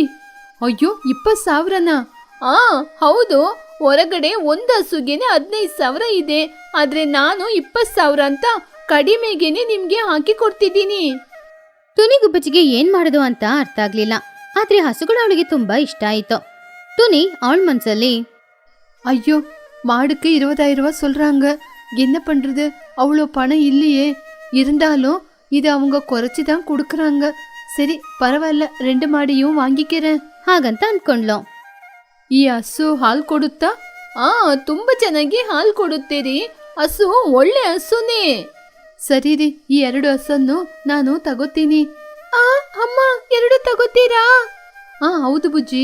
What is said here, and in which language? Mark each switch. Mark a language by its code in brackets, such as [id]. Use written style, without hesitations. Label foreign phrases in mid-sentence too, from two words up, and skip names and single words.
[kn] ಅಯ್ಯೋ, 20,000ನಾ? ಹೌದು. ಹೊರಗಡೆ ಒಂದು ಹಸುಗೆನೆ 15,000 ಇದೆ, ಆದ್ರೆ ನಾನು 20,000 ಅಂತ ಕಡಿಮೆಗೆನೆ ನಿಮ್ಗೆ ಹಾಕಿ ಕೊಡ್ತಿದ್ದೀನಿ. ಟುನಿಗುಬ್ಬಚ್ಚಿಗೆ ಏನ್ ಮಾಡೋದು ಅಂತ ಅರ್ಥ ಆಗ್ಲಿಲ್ಲ. ಆದ್ರೆ ಹಸುಗಳು ಅವಳಿಗೆ ತುಂಬಾ ಇಷ್ಟ ಆಯ್ತು. ಟುನಿ ಅವಳ ಮನ್ಸಲ್ಲಿ, [ta] ஐயோ, மாடுக்கு 20,000 ரூபா சொல்றாங்க. என்ன பண்றது? அவ்வளோ பணம் இல்லையே. இருந்தாலும் இது அவங்க குறைச்சி தான் கொடுக்கறாங்க. சரி, பரவாயில்ல, 2 மாடியும் வாங்கிக்கிறேன். [kn] ಹಾಗಂತ ಅನ್ಕೊಂಡ್ಲು. ಈ ಹಸು ಹಾಲು ಕೊಡುತ್ತಾ? ತುಂಬಾ ಚೆನ್ನಾಗಿ ಹಾಲು ಕೊಡುತ್ತೀರಿ. ಹಸು ಒಳ್ಳೆ ಹಸುನೇ. ಸರಿ ರೀ, ಈ 2 ಹಸನ್ನು ನಾನು ತಗೋತೀನಿ. ಅಮ್ಮ, 2 ತಗೋತೀರಾ? ಹೌದು ಬುಜ್ಜಿ.